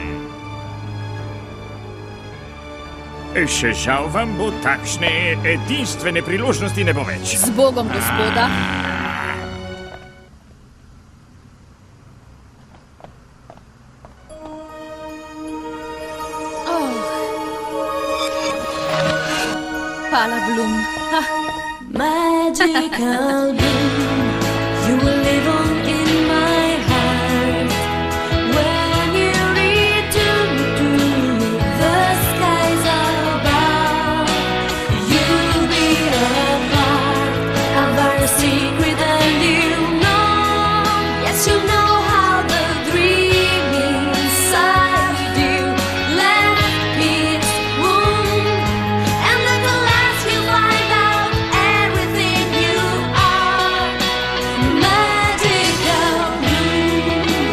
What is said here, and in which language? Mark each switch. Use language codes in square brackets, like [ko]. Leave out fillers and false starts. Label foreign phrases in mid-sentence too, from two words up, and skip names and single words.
[sl] Še žal vam bo takšne edinstvene priložnosti ne bo več. Z Bogom, gospoda. Hvala, Blum. [en] Magical bloom, you will live on in my heart. When you return to the skies above, you'll be a part of our secret, and you know, yes, you know how the dream inside you left its wound, and at the last you'll find out everything you are. Magical bloom.